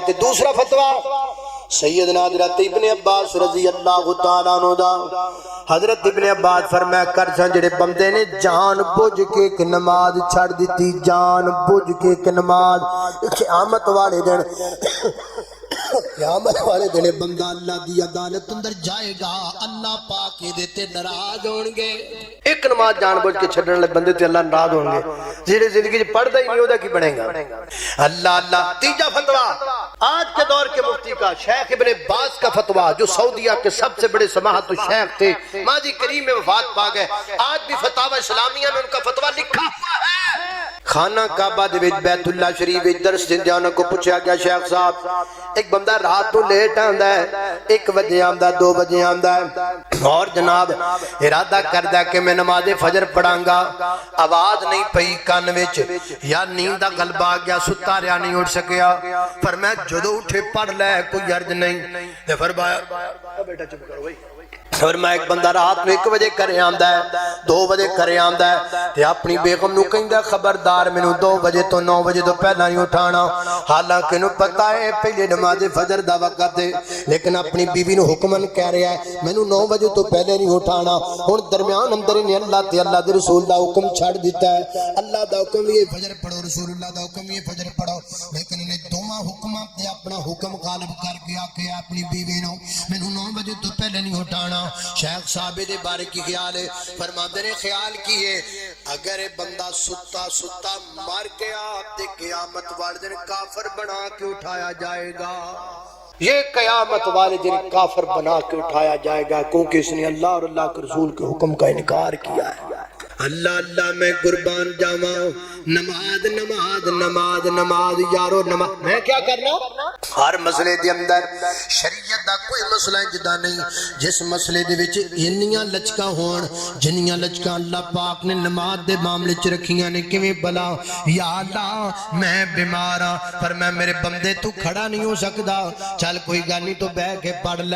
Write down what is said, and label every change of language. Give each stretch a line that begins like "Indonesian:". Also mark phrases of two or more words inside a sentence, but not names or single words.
Punjabi: تے دوسرا فتویٰ سیدنا حضرت ابن عباس
Arabic: رضی اللہ تعالیٰ عنہ
Punjabi: دا، حضرت ابن عباس فرمایا کر سن جڑے بندے نے جان بوجھ کے ایک نماز چھڑ دیتی، جان بوجھ کے ایک نماز، قیامت والے دن قیامت والے دن بندہ اللہ دی عدالت اندر جائے گا، اللہ پاک دے تے ناراض ہون گے، ایک نماز جان بوجھ کے چھڈنے والے بندے تے اللہ ناراض ہون گے، جڑے زندگی وچ پڑھدا ہی نہیں اودا کی بنے گا۔ اللہ اللہ۔
Urdu: تیجا فتویٰ آج کے دور کے مفتی کا شیخ ابن باز کا فتویٰ، جو سعودیہ کے سب سے بڑے سماحت شیخ تھے، ماضی کریم میں وفات پا گئے، آج بھی فتاوی اسلامیہ میں ان کا فتویٰ لکھا ہوا ہے۔
Punjabi: خانہ کعبہ دے وچ بیت اللہ شریف وچ درس دیندے انہاں کو پوچھا گیا شیخ صاحب ایک بندہ رات تو لیٹ آندا ہے، 1 بجے آندا، 2 بجے آندا ہے، اور جناب ارادہ کردا کہ میں نماز فجر پڑھاں گا، آواز نہیں پئی کان وچ یا نیند دا غلبہ آ گیا، ستا رہیا نہیں اٹھ سکیا، فرمایا جدوں اٹھے پڑھ لے کوئی عرض نہیں، تے فرمایا بیٹا چپ کرو بھائی، فرمایا ایک بندہ رات میں 1 بجے گھرے آندا ہے، 2 بجے گھرے آندا ہے تے اپنی بیگم نوں کہندا خبردار مینوں 2 بجے تو 9 بجے تو پہلا نہیں اٹھانا. حالانکہ ایہنوں پتہ ہے پہلے نماز فجر دا وقت ہے، لیکن اپنی بیوی نوں حکماً کہہ رہا ہے مینوں 9 بجے تو پہلے نہیں اٹھانا. ہن درمیان اندر نے اللہ تے اللہ دے رسول دا حکم چھڑ دتا ہے. اللہ دا حکم بھی فجر پڑھو، رسول اللہ دا حکم بھی فجر پڑھو، لیکن انہیں دوواں حکماں تے اپنا حکم غالب کر کے آکھے اپنی بیوی نوں مینوں 9 بجے تو پہلے نہیں اٹھانا. شیخ صاحب دے بارے کی خیال ہے، فرماتے نے خیال کی ہے اگر بندہ ستا ستا مر گیا تے قیامت والے دن کافر
Urdu: بنا کے اٹھایا جائے گا. یہ قیامت والے دن کافر بنا کے اٹھایا جائے گا، کیونکہ اس نے اللہ اور اللہ کے رسول کے حکم کا انکار کیا ہے.
Punjabi: اللہ اللہ میں قربان جاوا,
Urdu: نماز نماز نماز نماز یارو نماز میں کیا کرنا.
Punjabi: ہر مسلے دے اندر شریعت دا کوئی مسلہ جیدا نہیں جس مسلے دے وچ اینیاں لچکا ہون جنیاں لچکا اللہ پاک نے نماز دے معاملے چ رکھیاں نے. کویں بھلا
Arabic: یا اللہ
Punjabi: میں بیمار ہاں پر میں میرے بندے تو کھڑا نہیں ہو سکدا، چل کوئی گل نہیں تو بہہ کے پڑھ لے.